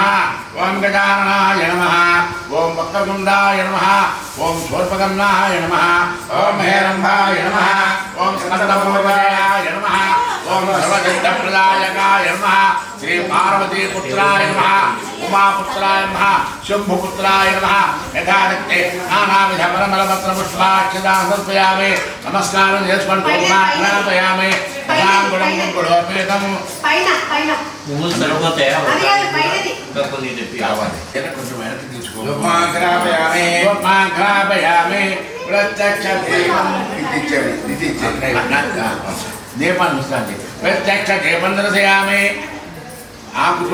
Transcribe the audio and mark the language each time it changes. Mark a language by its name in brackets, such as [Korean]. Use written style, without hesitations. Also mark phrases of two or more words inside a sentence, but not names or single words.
[Sanskrit] ओम गजाननाय नमः ओम वक्रतुंडाय नमः ओम शूर्पकर्णाय नमः ओम हेरंबाय नमः ओम स्कंदपूर्वाय नमः ओम सर्वसिद्धप्रदायकाय नमः श्री पार्वती पुत्राय नमः उमापुत्राय नमः शंभुपुत्राय नमः यथाशक्ति नानाविध परमलपत्रपुष्पाक्षतां समर्पयामि नमस्कारं यस्मन्नापयामि गुणं गुणोपेतं [Telugu] పైన పైన పువ్వులు సరిపోతాయా అది కాదు పైనది ఇంకా కొన్ని తెప్పి కావాలి కొంచెం వెనక్కి తీసుకో మాఘ్రాపయామి ప్రత్యక్ష దీపం దీపాన్ని వస్తుంది [Sanskrit] ప్రత్యక్ష దీపం దర్శయామి [Telugu] ఆకుతో